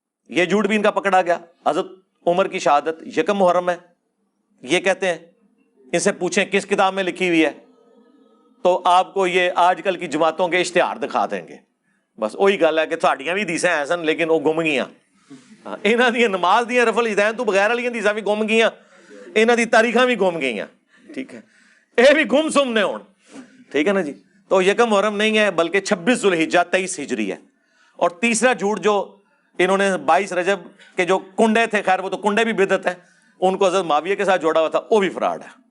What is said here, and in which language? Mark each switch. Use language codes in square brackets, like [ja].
[ur] یہ جھوٹ بھی ان کا پکڑا گیا. حضرت عمر کی شہادت 1 محرم ہے، یہ کہتے ہیں. ان سے پوچھیں کس کتاب میں لکھی ہوئی ہے، تو آپ کو یہ آج کل کی جماعتوں کے اشتہار دکھا دیں گے. [pa] بس وہی گل ہے کہ تھوڑیاں بھی حدیثیں ہیں سن لیکن وہ گم گئیاں. انہاں دی نماز دیاں رفع الیدین تو بغیر والی حدیثاں بھی گم گئیاں، انہاں دی تاریخاں بھی گم گئیاں. ٹھیک ہے، اے بھی گم سم نے ہون. ٹھیک ہے نا جی. [ur] تو 1 محرم نہیں ہے بلکہ 26 ذوالحجہ 23 ہجری ہے. اور تیسرا جھوٹ جو انہوں نے 22 رجب کے جو کنڈے تھے، خیر وہ تو کنڈے بھی بدعت ہیں، ان کو حضرت معاویہ کے ساتھ جوڑا ہوا تھا، وہ بھی فراڈ ہے.